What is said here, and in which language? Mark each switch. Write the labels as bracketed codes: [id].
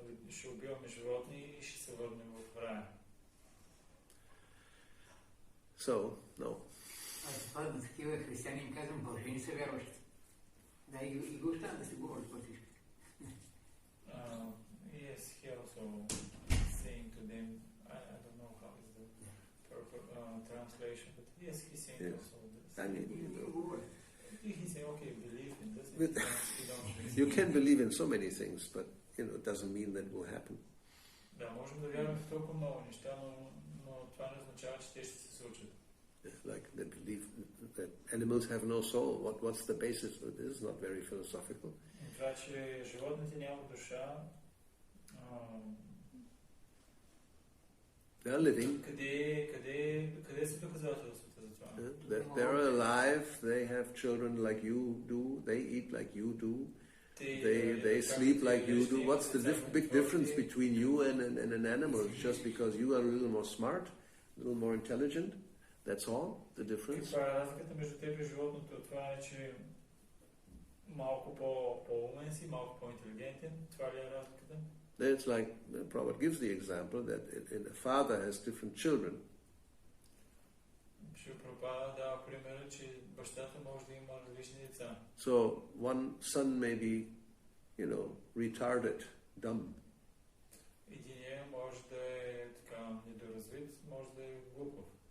[bg] Ще убиваме животни и ще се върнем в рая. [en] So, no. [bg] Аз това на такива християни им казвам, Боже, не са вярващи. Да, и го оставам да се говори по всички. [en] Yes, he also saying to them, I don't know how is the proper translation, but yes, he's saying also this. I mean, He's saying, okay, believe in this. You can believe in so many things, but it doesn't mean that will happen. [bg] Да, можем да вярваме в толкова много неща, но това не означава, че те ще се случат. [en] Like they believe that animals have no soul. What's the basis for this? Not very philosophical. [bg] Това, че животните нямат душа. [en] They're living. [bg] Къде са доказателствата за това? [en] They're alive. They have children like you do. They eat like you do. They sleep like you do. What's the big difference between you and an animal? Just because you are a little more smart, a little more intelligent? That's all the difference. [bg] Каква е разликата между теб и животното? Това е, че малко по-умен си, малко по-интелигентен. Това ли е разликата? [en] It's like Prabhupada gives the example that a father has different children. [bg] Прабхупада дава примера, че бащата може да има различни деца. [en] So one son may be, retarded, dumb. [bg] Единият може да е така недоразвит, може да е глупав.